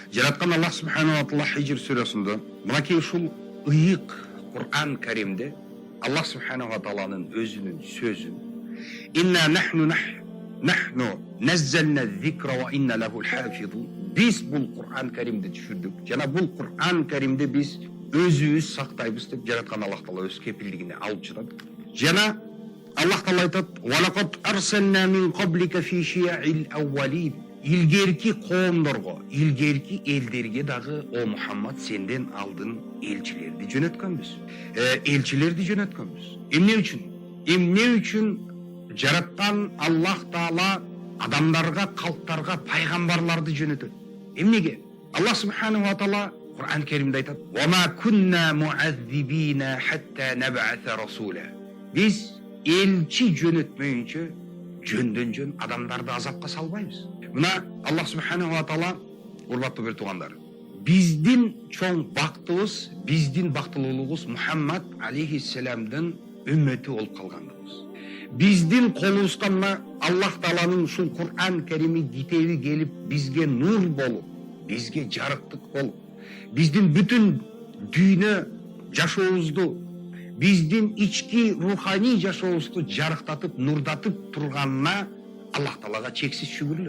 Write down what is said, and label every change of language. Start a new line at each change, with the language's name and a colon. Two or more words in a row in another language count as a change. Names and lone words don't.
Kyrgyz: Жараткан Аллах
Arabic: سبحانه وتعالى
Kyrgyz: Хижр сүресинде мынакей ушул ыйык Кур'ан Каримде Аллах
Arabic: سبحانه وتعالى
Kyrgyz: өзүнүн сөзүн
Arabic: «إنا نحن نزلنا الذكر و إنا له حافظون».
Kyrgyz: Биз бул Кур'ан Каримди түшүрдүк жана бул Кур'ан Каримди биз өзүбүз сактайбыз деп жараткан Аллах таала өз кепилдигине алып жатат. Жана Аллах таала айтат:
Arabic: «ولقد أرسلنا من قبلك في شيع الأولين».
Kyrgyz: Илгерки коомдорго, илгерки элдерге дагы о Мухаммад сенден алдын элчилерди жөнөткөнбүз. Элчилерди жөнөткөнбүз. Эмне үчүн жараткан Аллах таала адамдарга, калктарга пайгамбарларды жөнөтөт? Эмнеге? Аллах
Arabic: سبحانه وتعالى
Kyrgyz: Кур'ан Каримде айтат:
Arabic: «وما كنا معذبين حتى نبعث رسولا».
Kyrgyz: Биз элчи жөнөтмөйүнчө жөндөн жөн адамдарды азапка салбайбыз. Мына Аллах
Arabic: سبحانه وتعالى,
Kyrgyz: урматтуу бир туугандар, биздин чоң бактыбыз, биздин бактылуулугубуз Мухаммад алейхиссаламдын үммөтү болуп калгандыгыбыз. Биздин колубуздан мына Аллах тааланын ушул Кур'ан Карими китеби келип бизге нур болуп, бизге жарыктык болуп, биздин бүтүн дүйнө жашообузду, биздин ички руханий жашообузду жарыктатып, нурдатып турганына Аллах таалага чексиз шүгүрлөр.